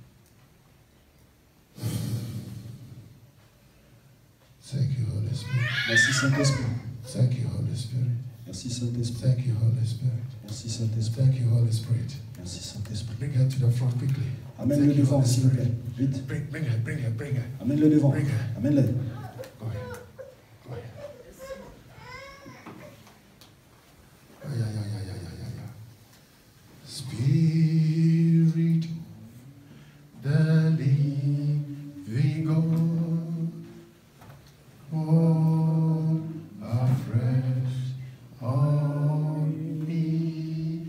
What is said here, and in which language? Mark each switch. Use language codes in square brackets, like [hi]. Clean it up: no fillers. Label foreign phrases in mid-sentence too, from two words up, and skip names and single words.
[en] Thank you, Holy Spirit. [fr] Merci Saint-Esprit. [en] Thank you, Holy Spirit. [fr] Merci Saint-Esprit. [en] Thank you, Holy Spirit. [fr] Merci Saint-Esprit. [en] Thank you, Holy Spirit. [fr] Merci Saint-Esprit. [en] Bring her to the front quickly. [fr] Amène-le [en] Thank you, [fr] devant, [en] Holy [fr] s'il vous [en] Spirit. [fr] plaît. Vite. [en] Bring her, bring her, bring her. [fr] Amène-le devant. [en] Bring her. [fr] Amène-le. [en] Go ahead. Go ahead. Yeah, yeah, yeah, yeah, yeah, yeah, yeah. Spirit of the living God, fall afresh on me.